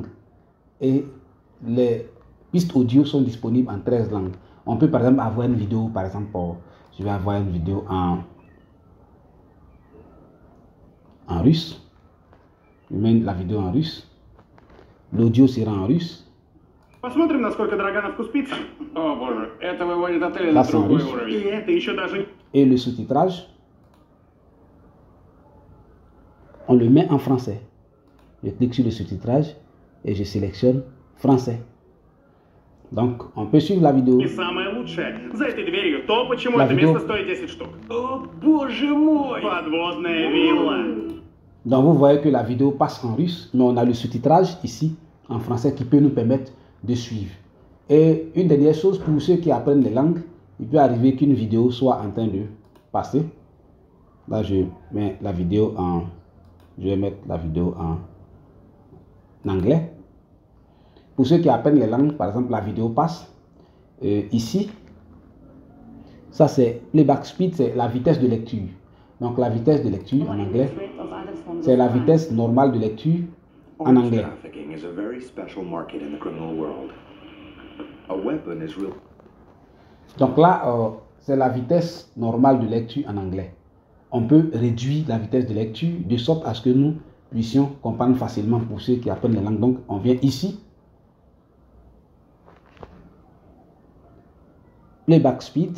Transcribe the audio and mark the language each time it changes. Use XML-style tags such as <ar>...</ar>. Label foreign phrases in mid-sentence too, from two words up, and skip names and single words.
<fr>Et les pistes audio sont disponibles en 13 langues. On peut, par exemple, avoir une vidéo, par exemple, je vais avoir une vidéo en russe. Je mets la vidéo en russe. L'audio sera en russe.</fr> <ru>Посмотрим, насколько дорога на вкус пицца. О боже, это выводит отель</ru> <fr>Là,</fr> <ru>на</ru> <fr>c'est en</fr> <ru>другой</ru> <fr>russe.</fr> <ru>И уровень. это еще даже...</ru> <fr>Et le sous-titrage, on le met en français. Je clique sur le sous-titrage et je sélectionne français. Donc, on peut suivre la vidéo.</fr> <ru>И самое лучшее. За этой дверью то, почему</ru> <fr>La</fr> <ru>это</ru> <fr>vidéo.</fr> <ru>место стоит 10 штук. Oh, боже мой! Подводная вилла.</ru> <fr>Donc, vous voyez que la vidéo passe en russe, mais on a le sous-titrage ici en français qui peut nous permettre de suivre. Et une dernière chose, pour ceux qui apprennent les langues, il peut arriver qu'une vidéo soit en train de passer. Là, je mets la vidéo en... Je vais mettre la vidéo en anglais. Pour ceux qui apprennent les langues, par exemple, la vidéo passe. Ici, ça c'est</fr> <en>playback speed,</en> <fr>c'est la vitesse de lecture. Donc la vitesse de lecture en anglais, c'est la vitesse normale de lecture en anglais.</fr> <en>Trafficking is a very special market in the criminal world. A weapon is real.</en> <fr>Donc là, c'est la vitesse normale de lecture en anglais. On peut réduire la vitesse de lecture de sorte à ce que nous puissions comprendre facilement pour ceux qui apprennent les langues. Donc, on vient ici.</fr> <en>Playback speed.</en>